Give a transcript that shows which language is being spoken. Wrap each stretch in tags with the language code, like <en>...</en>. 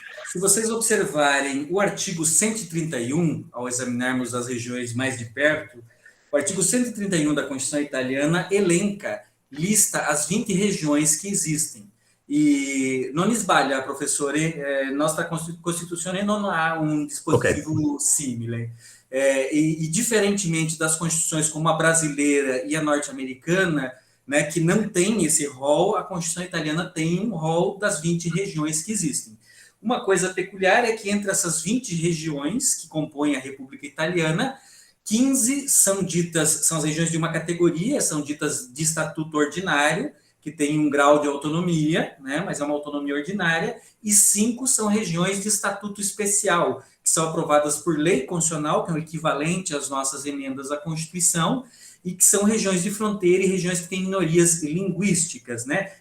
<pt>Se vocês observarem o artigo 131, ao examinarmos as regiões mais de perto, o artigo 131 da Constituição italiana elenca, lista as 20 regiões que existem.</pt> <it>E non sbaglia, professore, nostra Costituzione non ha un dispositivo simile.</it> <pt>E diferentemente das constituições como a brasileira e a norte-americana, né, que não tem esse rol, a Constituição italiana tem um rol das 20 regiões que existem. Uma coisa peculiar é que entre essas 20 regiões que compõem a República Italiana, 15 são as regiões de uma categoria, são ditas de estatuto ordinário, que tem um grau de autonomia, né, mas é uma autonomia ordinária, e 5 são regiões de estatuto especial, que são aprovadas por lei constitucional, que é o equivalente às nossas emendas à Constituição, e que são regiões de fronteira e regiões que têm minorias linguísticas, né?</pt>